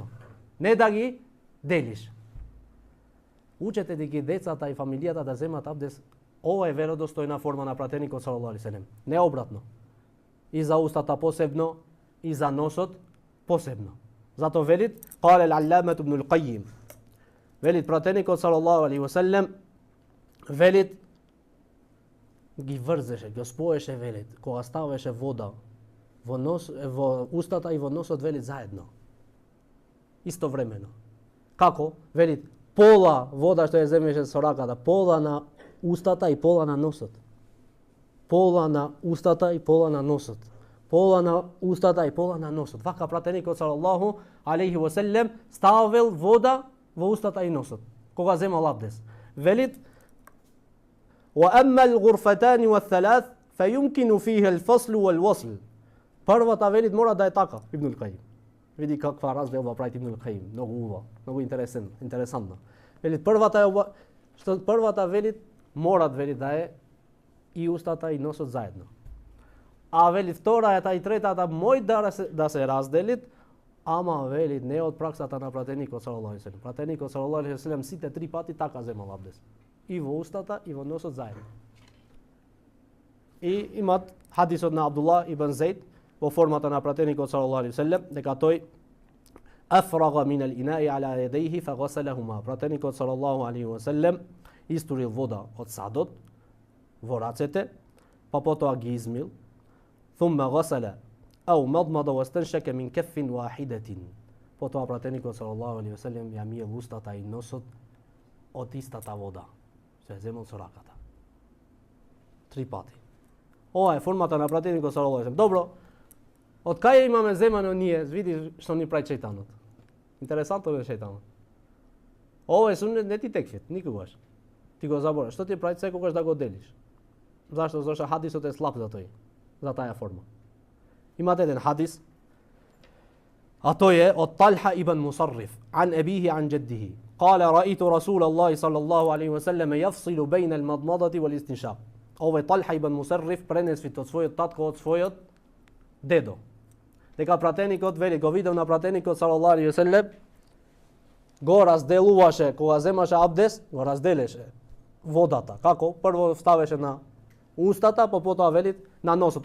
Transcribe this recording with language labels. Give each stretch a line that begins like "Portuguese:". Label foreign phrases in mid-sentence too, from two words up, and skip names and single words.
Macedonian: Не да ги делиш. Учете дека децата и фамилијата да земат абдес. Ова е веродостојна форма на пратеникот
Arabic: صلى الله عليه وسلم.
Macedonian: Не обратно. И за устата посебно, и за носот посебно. Зато велит
Arabic: قال العلامة ابن القيم.
Macedonian: Велит пратеникот
Arabic: صلى الله عليه وسلم,
Macedonian: велит ги врзеше, ги споеше, велит кога ставеше вода во устата и во носот, велит заедно. Истовремено. Како? Велит пола вода што ја земеше со раката, пола на устата и пола на носот. Пола на устата и пола на носот. Пола на устата и пола на носот. Вака пратеникот
Arabic: صلى الله عليه وسلم
Macedonian: ставил вода во устата и носот кога земал абдес.
Arabic: Велит وأما الغرفتان والثلاث فيمكن فيها الفصل والوصل.
Macedonian: Првата велит мора да е така, Ибн Каим. Види каква разделба прави Ибн Каим, многу убава, многу интересантно. Велит првата велит мора велит да е и устата и носот заедно. А велит втората и третата мој да се разделит, ама велит не од праксата на пратеникот
Arabic: صلى الله عليه وسلم.
Macedonian: Пратеникот
Arabic: صلى الله عليه وسلم
Macedonian: сите 3 пати така земал абдес. И во устата и во носот заедно. И имат хадисот на Абдулла ибн Зейд во формата на пратеникот
Arabic: صلى الله عليه وسلم,
Macedonian: дека тој
Arabic: أفرغ من الإناء على يديه فغسلهما.
Macedonian: Пратеникот
Arabic: صلى الله عليه وسلم
Macedonian: истурил вода од садот во рацете, па потоа ги измил.
Arabic: ثم غسل أو مضمض واستنشق من كف واحدة.
Macedonian: Потоа пратеникот
Arabic: صلى الله عليه وسلم
Macedonian: ја миел устата и носот од истата вода. Се земал со раката. 3 пати. Ова е формата на пратеникот
Arabic: صلى الله عليه وسلم.
Macedonian: Добро. Од кај имаме земано ние? Види што ни прави шејтанот. Интересантно е шејтанот. Ова е сунет, не ти текфет, никогаш. Ти го забораш. Што ти прави секогаш да го делиш? Зашто? Зашто хадисот е слаб за тој, за таа форма. Имате еден хадис, а тој е од Талха ибн Мусарриф,
Arabic: عن أبيه عن جده. قال رأيت رسول الله صلى الله عليه وسلم يفصل بين المضمضة والاستنشاق.
Macedonian: Ова е Талха ибн Мусарриф пренесвит од својот татко, од својот дедо. Дека пратеникот, вели, го видев на пратеникот
Arabic: صلى الله عليه وسلم,
Macedonian: го разделуваше, кога земаше абдес, го разделеше водата. Како? Прво ставеше на устата, потоа велит на носот.